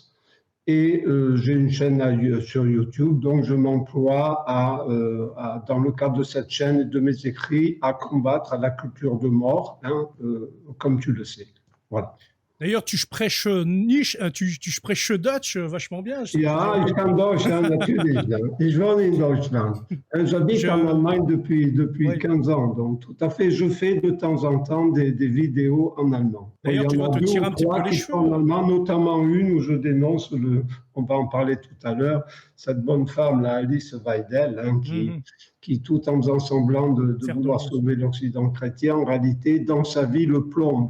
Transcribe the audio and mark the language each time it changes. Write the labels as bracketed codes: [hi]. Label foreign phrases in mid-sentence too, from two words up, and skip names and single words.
[fr] Et j'ai une chaîne sur YouTube, donc je m'emploie dans le cadre de cette chaîne et de mes écrits, à combattre la culture de mort, comme tu le sais. Voilà. D'ailleurs, tu prêches tu prêches Dutch vachement bien. [de] Ja, ich kann Deutsch, ja, natürlich. Ja. Ich wohne in Deutschland. [fr] J'habite en Allemagne depuis 15 ans, donc tout à fait. Je fais de temps en temps des vidéos en allemand. D'ailleurs, tu vas te tirer un petit peu les cheveux. En allemand, notamment une où je dénonce, on va en parler tout à l'heure, cette bonne femme, là, Alice Weidel, qui, tout en faisant semblant de vouloir sauver l'Occident chrétien, en réalité, dans sa vie, le plombe.